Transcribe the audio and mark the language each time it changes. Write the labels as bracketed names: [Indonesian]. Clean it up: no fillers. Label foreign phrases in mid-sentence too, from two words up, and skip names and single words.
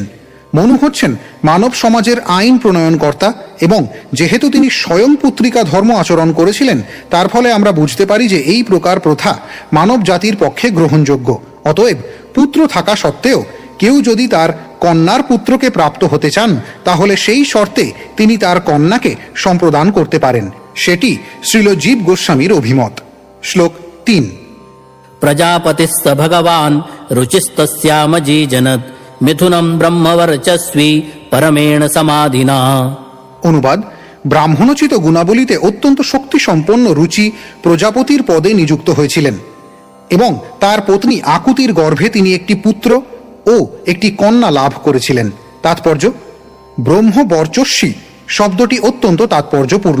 [Bangla] মনু হচ্ছেন মানব সমাজের আইন প্রণয়নকর্তা এবং যেহেতু তিনি স্বয়ং পুত্রিকা ধর্ম আচরণ করেছিলেন, তার ফলে আমরা বুঝতে পারি যে এই প্রকার প্রথা মানব জাতির পক্ষে গ্রহণযোগ্য। অতএব পুত্র থাকা সত্ত্বেও কেউ যদি তার কন্যার পুত্রকে প্রাপ্ত হতে চান, তাহলে সেই শর্তে তিনি তার কন্যাকে সম্প্রদান করতে পারেন। সেটি শ্রীল জীব গোস্বামীর অভিমত। শ্লোক 3। [Sanskrit] प्रजापतिस्स भगवान् रुचिस्तस्यामजीजनत् मिथुनं ब्रह्मवर्चस्वी परमेण समाधिना। [Bangla] অনুবাদ: ব্রাহ্মণোচিত গুণাবলীতে অত্যন্ত শক্তি সম্পন্ন রুচি প্রজাপতির পদে নিযুক্ত হয়েছিলেন এবং তার পত্নী আকুতির গর্ভে তিনি একটি পুত্র ও একটি কন্যা লাভ করেছিলেন। তাৎপর্য: ব্রহ্মবর্চস্বী শব্দটি অত্যন্ত তাৎপর্যপূর্ণ।